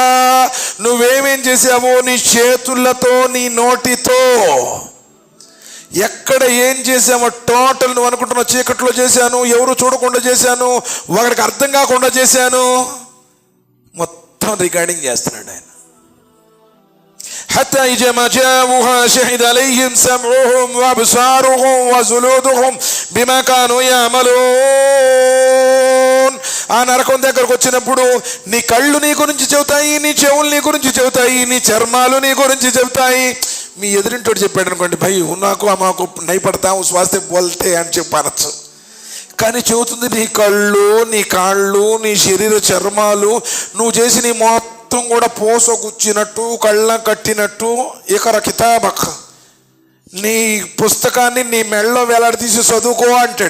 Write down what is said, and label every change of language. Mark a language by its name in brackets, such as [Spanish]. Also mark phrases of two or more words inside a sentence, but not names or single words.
[Telugu] నువ్వేమేం చేసావో నీ చేతులతో నీ నోటితో ఎక్కడ ఏం చేసామో టోటల్ నువ్వు అనుకుంటున్నావు చీకట్లో చేశాను, ఎవరు చూడకుండా చేశాను, ఒకడికి అర్థం కాకుండా చేశాను, మొత్తం రికార్డింగ్ చేస్తున్నాడు ఆయన. [Arabic] حتى إذا ما جاءوها شهد عليهم سمعهم وأبصارهم وجلودهم بما كانوا يعملون. [Telugu] ఆ నరకం దగ్గరకు వచ్చినప్పుడు నీ కళ్ళు నీ గురించి చెబుతాయి, నీ చెవులు నీ గురించి చెబుతాయి, నీ చర్మాలు నీ గురించి చెబుతాయి. మీ ఎదురింటోడు చెప్పాడు అనుకోండి, భయ్ నాకు మాకు నై పడతా స్వాస్థ్య బోల్తే అని చెప్పనచ్చు. కానీ చెబుతుంది నీ కళ్ళు, నీ కాళ్ళు, నీ శరీర చర్మాలు, నువ్వు చేసి నీ మొత్తం కూడా పోసగుచ్చినట్టు కళ్ళ కట్టినట్టు. [Arabic] اقرأ كتابك, [Telugu] నీ పుస్తకాన్ని నీ మెళ్ళలో వేలాడదీసి చదువుకో అంటాడు.